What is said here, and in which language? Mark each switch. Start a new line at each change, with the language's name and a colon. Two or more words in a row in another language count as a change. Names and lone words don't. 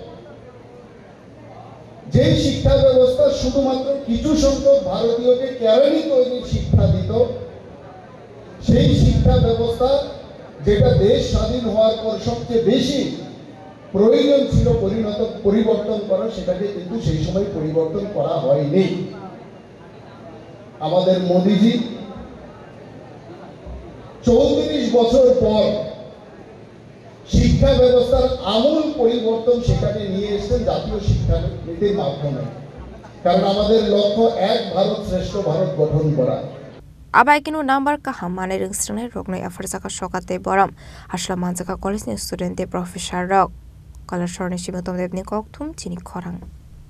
Bangla: যে শিক্ষা ব্যবস্থা শুধুমাত্র কিছু সংখ্যক ভারতীয়কে কেরানি তৈরির শিক্ষা দিত সেই শিক্ষা ব্যবস্থা যেটা দেশ স্বাধীন হওয়ার পর সবচেয়ে বেশি প্রয়োজন ছিল পরিবর্তন করা সেটাকে কিন্তু সেই সময় পরিবর্তন করা হয়নি আমাদের মোদিজি 34 বছর পর শিক্ষা ব্যবস্থার আমূল পরিবর্তন সেখানে নিয়ে এসেছেন জাতীয় শিক্ষানীতির মাধ্যমে। কারণ আমাদের লক্ষ্য এক ভারত শ্রেষ্ঠ ভারত গঠন করা।
Kok Borok: Abaikinu number kaham mane ringstrane rokno afarsaka shokate boram asla manjaka college ni student de professor rok kalar shorni shimitom debni kokthum chini khorang